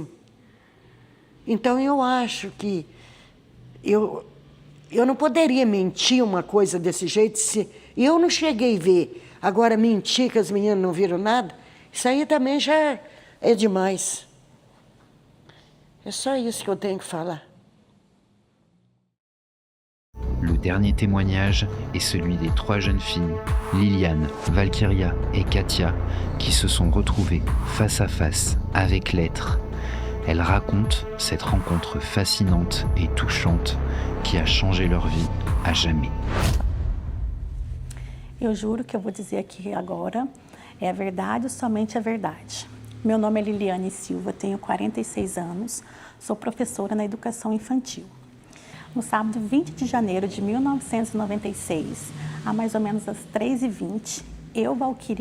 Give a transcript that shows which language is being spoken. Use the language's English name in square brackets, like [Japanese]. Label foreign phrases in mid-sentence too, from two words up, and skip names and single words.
[Portuguese] Então eu acho que eu não poderia mentir uma coisa desse jeito se eu não cheguei a ver. Agora mentir que as meninas não viram nada, isso aí também já é demais. É só isso que eu tenho que falar. [French] Le dernier témoignage est celui des 3 jeunes filles, Liliane, Valkyria et Katia, qui se sont retrouvées face à face avec l'être. Elles racontent cette rencontre fascinante et touchante qui a changé leur vie à jamais. [Portuguese] Eu juro que eu vou dizer aqui agora é a verdade, somente a verdade. Meu nome é Liliane Silva, tenho 46 anos, sou professora na educação infantil. No sábado 20 de janeiro de 1996, a mais ou menos às 3h20, eu, Valkyria e